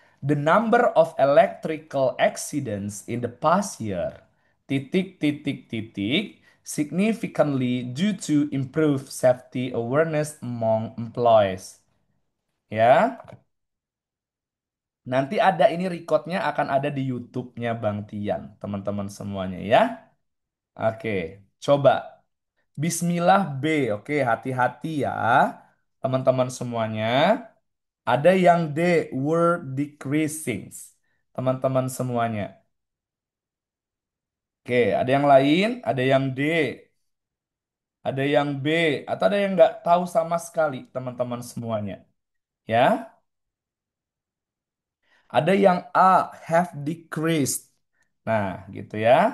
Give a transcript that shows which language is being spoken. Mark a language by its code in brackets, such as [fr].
[en] The number of electrical accidents in the past year. [id] Titik, titik, titik. [en] Significantly due to improved safety awareness among employees. [id] Ya. Nanti ada ini recordnya akan ada di YouTube-nya Bang Tian, teman-teman semuanya ya. Oke, coba. Bismillah B. Oke, hati-hati ya, teman-teman semuanya. Ada yang D, [en] were decreasing. [id] Teman-teman semuanya. Oke, ada yang lain, ada yang D, ada yang B, atau ada yang nggak tahu sama sekali, teman-teman semuanya. Ya, ada yang A, [en] have decreased. [id] Nah, gitu ya.